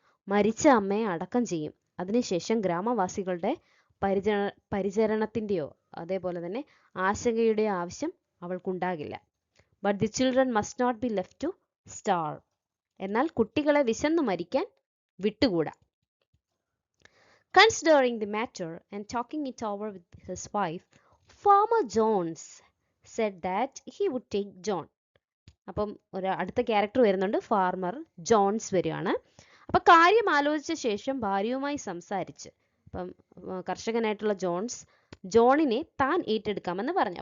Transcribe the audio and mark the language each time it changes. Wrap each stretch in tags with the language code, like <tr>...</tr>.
<ml>മരിച്ച അമ്മയെ അടക്കം ചെയ്യും. അതിനുശേഷം ഗ്രാമവാസികളുടെ പരിചരണത്തിൻ്റെയോ അതേപോലെ തന്നെ ആശങ്കയുടെയോ ആവശ്യം അവൾക്കുണ്ടാകില്ല.</ml> <en>But the children must not be left to starve.</en> <ml>എന്നാൽ കുട്ടികളെ വിശന്നു മരിക്കാൻ വിട്ടുകൂടാ.</ml> <en>Considering the matter and talking it over with his wife, Farmer Jones said that he would take John.</en> <ml>അപ്പം ഒരു അടുത്ത ക്യാരക്ടർ വരുന്നുണ്ട്, ഫാർമർ ജോൺസ് വരികയാണ്. അപ്പം കാര്യം ആലോചിച്ച ശേഷം ഭാര്യയുമായി സംസാരിച്ച്, അപ്പം കർഷകനായിട്ടുള്ള ജോണിനെ താൻ ഏറ്റെടുക്കാമെന്ന് പറഞ്ഞു.</ml>